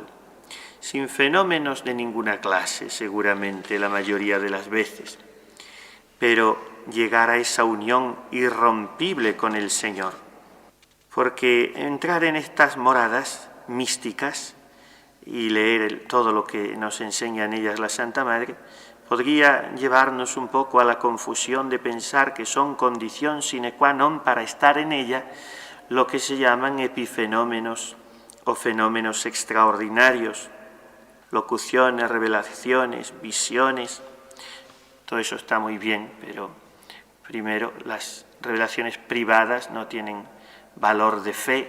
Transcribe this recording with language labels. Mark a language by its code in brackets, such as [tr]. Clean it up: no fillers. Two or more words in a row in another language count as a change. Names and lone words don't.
[es] Sin fenómenos de ninguna clase, seguramente, la mayoría de las veces, pero llegar a esa unión irrompible con el Señor. Porque entrar en estas moradas místicas y leer todo lo que nos enseña en ellas la Santa Madre, podría llevarnos un poco a la confusión de pensar que son condición [la] sine qua non [es] para estar en ella lo que se llaman epifenómenos o fenómenos extraordinarios, locuciones, revelaciones, visiones. Todo eso está muy bien, pero primero las revelaciones privadas no tienen valor de fe.